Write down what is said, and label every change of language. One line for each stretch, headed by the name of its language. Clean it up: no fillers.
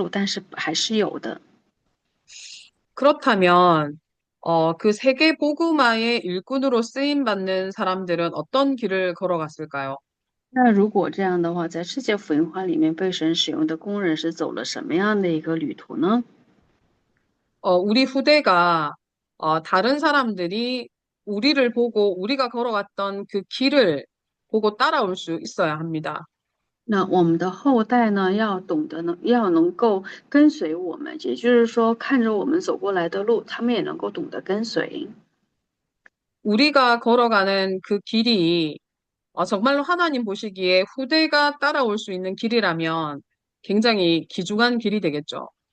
Chinese: 但是呢，到最后为止，一起在这个世界福音化的施工当中同工的人虽然是少数，但是还是有的。
Korean: 그렇다면 그 세계 복음화의 일꾼으로 쓰임 받는 사람들은 어떤 길을 걸어갔을까요?
Chinese: 那如果这样的话，在世界福音化里面被神使用的工人是走了什么样的一个旅途呢？
Korean: 우리 후대가 다른 사람들이 우리를 보고 우리가 걸어갔던 그 길을 보고 따라올 수 있어야 합니다.
Chinese: 那我们的后代呢，要懂得呢，要能够跟随我们，也就是说，看着我们走过来的路，他们也能够懂得跟随。
Korean: 우리가 걸어가는 그 길이 정말로 하나님 보시기에 후대가 따라올 수 있는 길이라면 굉장히 귀중한 길이 되겠죠.